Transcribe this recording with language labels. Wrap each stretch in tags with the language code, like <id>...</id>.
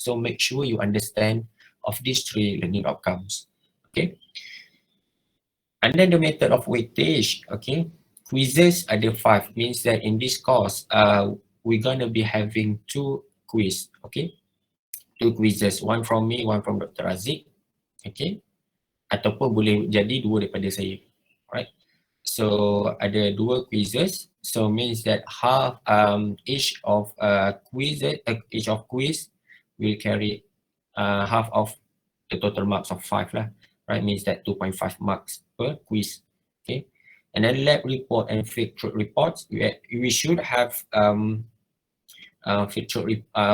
<en>So make sure you understand of these three learning outcomes. Okay, and then the method of weightage. Okay, quizzes</en> <ms>ada</ms> <en>5, means that in this course we're gonna be having 2 quiz. Okay, 2 quizzes, one from me, one from Dr. Aziz.</en> <ms>Okay, ataupun boleh jadi 2 daripada saya.</ms> <en>Alright, so</en> <ms>ada</ms> <en>2 quizzes, so means that half each of quiz will carry half of the total marks of 5 lah, right? Means that 2.5 marks per quiz. Okay, and then lab report and field trip reports, we should have field trip.</en>